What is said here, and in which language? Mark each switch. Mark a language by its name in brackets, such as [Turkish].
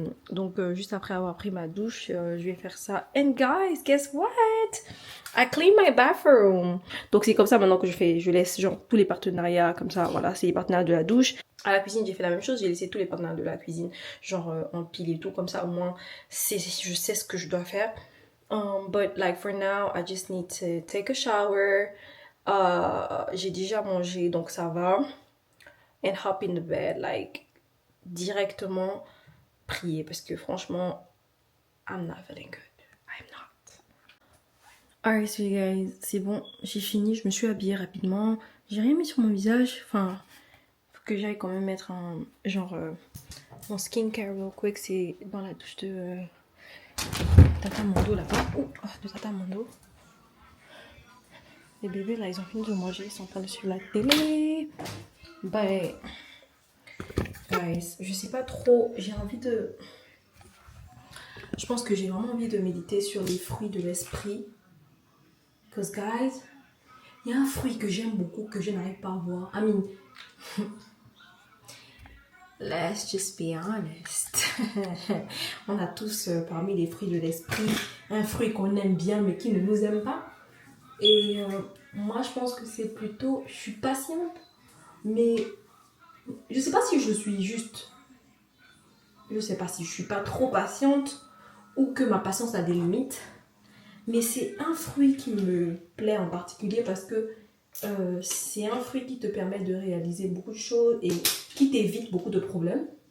[French] Donc juste après avoir pris ma douche, je vais faire ça. [English] And guys, guess what? I clean my bathroom. [French] Donc c'est comme ça maintenant que je laisse genre tous les partenariats comme ça. Voilà, c'est les partenaires de la douche. À la cuisine, j'ai fait la même chose. J'ai laissé tous les partenaires de la cuisine genre en pile et tout. Comme ça au moins, je sais ce que je dois faire. [English] But like for now, I just need to take a shower. [French] J'ai déjà mangé, donc ça va. [English] And hop in the bed, like [French] directement prier parce que franchement, [English] I'm not feeling good. I'm not. Alright, so you guys, [French] c'est bon, j'ai fini, je me suis habillée rapidement. J'ai rien mis sur mon visage, enfin, faut que j'aille quand même mettre un genre mon skincare [English] real quick, [French] c'est dans la douche de Tata Mondo là-bas. De Tata Mondo. Les bébés là, ils ont fini de manger, ils sont en train de suivre la télé. Bye. Guys, je sais pas trop, j'ai envie de... Je pense que j'ai vraiment envie de méditer sur les fruits de l'esprit. [English] Because guys, [French] il y a un fruit que j'aime beaucoup, que je n'arrive pas à voir. [English] I mean, let's just be honest. [French] On a tous parmi les fruits de l'esprit un fruit qu'on aime bien mais qui ne nous aime pas. Et moi je pense que c'est plutôt, je suis patiente, mais je sais pas si je suis juste, je sais pas si je suis pas trop patiente ou que ma patience a des limites, mais c'est un fruit qui me plaît en particulier parce que c'est un fruit qui te permet de réaliser beaucoup de choses et qui t'évite beaucoup de problèmes.